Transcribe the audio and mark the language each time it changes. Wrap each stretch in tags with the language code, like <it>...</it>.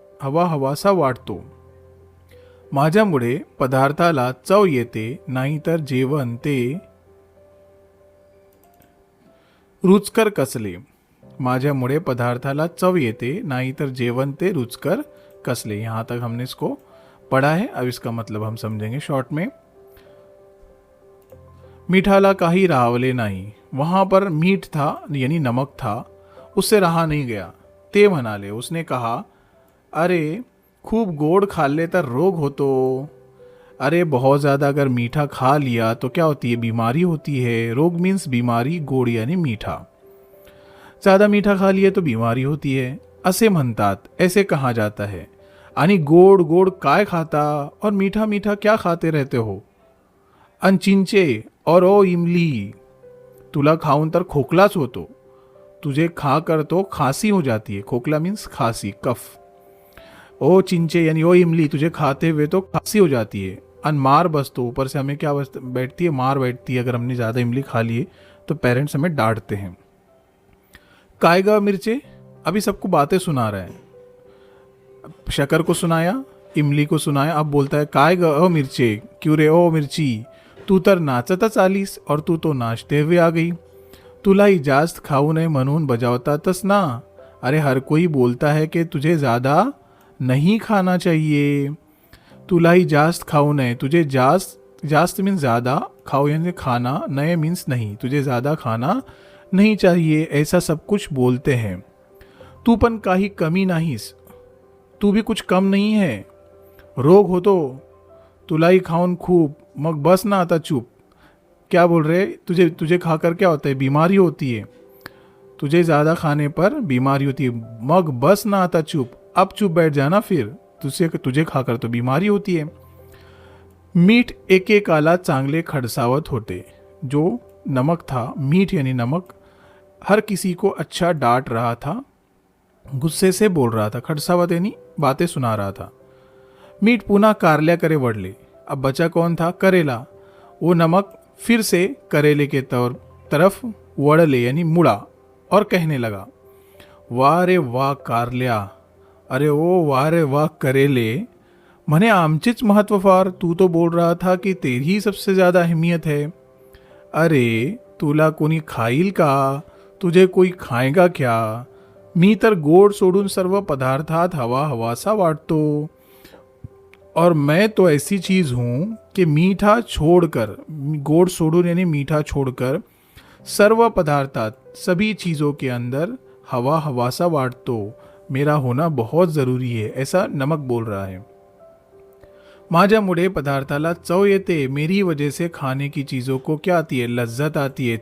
<mr>हवा हवासा वाटतो. माझ्यामुळे पदार्थाला चव येते, नाहीतर जेवण ते रुचकर कसले. माझ्यामुळे पदार्थाला चव येते, नाहीतर जेवण ते रुचकर कसले.</mr> <hi>यहाँ तक हमने इसको पढ़ा है. अब इसका मतलब हम समझेंगे शॉर्ट में.</hi> <mr>मीठाला काही राहवले नाही.</mr> <hi>वहाँ पर मीठ था यानी नमक था, उससे रहा नहीं गया.</hi> <mr>ते म्हणाले,</mr> <hi>उसने कहा,</hi> <mr>अरे खूब गोड खाल्ले तर रोग होतो.</mr> <hi>अरे बहुत ज़्यादा अगर मीठा खा लिया तो क्या होती है, बीमारी होती है. रोग मीन्स बीमारी, गोड यानी मीठा. ज़्यादा मीठा खा लिया तो बीमारी होती है.</hi> <mr>असे म्हणतात,</mr> <hi>ऐसे कहा जाता है.</hi> <mr>आणि गोड गोड काय खाता</mr> <hi>और मीठा मीठा क्या खाते रहते हो.</hi> <mr>अनचिंचे</mr> <hi>और ओ इमली,</hi> <mr>तुला खाऊन तर खोकलाच होतो.</mr> <hi>तुझे खाकर तो खांसी हो जाती है. खोखला मीन्स खांसी, कफ. ओ चिंचे यानी ओ इमली, तुझे खाते हुए तो खांसी हो जाती है.</hi> <mr>अन मार बसतो,</mr> <hi>ऊपर से हमें क्या बैठती है, मार बैठती है. अगर हमने ज़्यादा इमली खा लिए तो पेरेंट्स हमें डांटते हैं. काय ग मिर्चे, अभी सबको बातें सुना रहा है. शक्कर को सुनाया, इमली को सुनाया, अब बोलता है काय ग ओ मिरचे, क्यों रे ओ मिर्ची,</hi> <mr>तू तर नाचतच आलीस</mr> <hi>और तू तो नाचते हुए आ गई.</hi> <mr>तुलाही जास्त खाऊ नये म्हणून बजावतातच ना.</mr> <hi>अरे हर कोई बोलता है कि तुझे ज़्यादा नहीं खाना चाहिए.</hi> <mr>तुलाही जास्त खाऊ नये,</mr> <hi>तुझे जास्त मीन्स ज़्यादा, खाओ यानी खाना, नए मीन्स नहीं, तुझे ज़्यादा खाना नहीं चाहिए, ऐसा सब कुछ बोलते हैं.</hi> <mr>तू पण काही कमी नाहीस,</mr> <hi>तू भी कुछ कम नहीं है.</hi> <mr>रोग होतो, तुलाही खाऊन खूप, मग बस ना आता चुप.</mr> <hi>क्या बोल रहे, तुझे खाकर क्या होता है, बीमारी होती है. तुझे ज़्यादा खाने पर बीमारी होती है.</hi> <mr>मग बस ना आता चुप,</mr> <hi>अब चुप बैठ जाना फिर, तुझे खाकर तो बीमारी होती है.</hi> <mr>मीठ एकेकाला चांगले खडसावत होते.</mr> <hi>जो नमक था, मीठ यानी नमक, हर किसी को अच्छा डांट रहा था, गुस्से से बोल रहा था. खडसावत यानी बातें सुना रहा था.</hi> <mr>मीठ पुनः कारल्याकडे वळले.</mr> <hi>अब बचा कौन था, करेला. वो नमक फिर से करेले के तरफ वळले यानी मुड़ा और कहने लगा,</hi> <mr>वाह रे वाह कारल्या,</mr> <hi>अरे ओ वाह रे वाह करेले,</hi> <mr>म्हणे आमचेच महत्व फार.</mr> <hi>तू तो बोल रहा था कि तेरी ही सबसे ज़्यादा अहमियत है.</hi> <mr>अरे तुला कोणी खाईल का,</mr> <hi>तुझे कोई खाएगा क्या.</hi> <mr>मी तर गोड सोडून सर्व पदार्थात हवा हवासा वाटतो.</mr> <hi>और मैं तो ऐसी चीज़ हूँ कि मीठा छोड़कर, गोड सोडून यानी मीठा छोड़कर, सर्व पदार्थात सभी चीज़ों के अंदर</hi> <mr>हवा हवासा वाटतो,</mr> <hi>मेरा होना बहुत ज़रूरी है. ऐसा नमक बोल रहा है.</hi> <mr>माझ्यामुळे पदार्थाला चव येते,</mr> <hi>मेरी वजह से खाने की चीज़ों को क्या आती है, लज्जत आती है.</hi>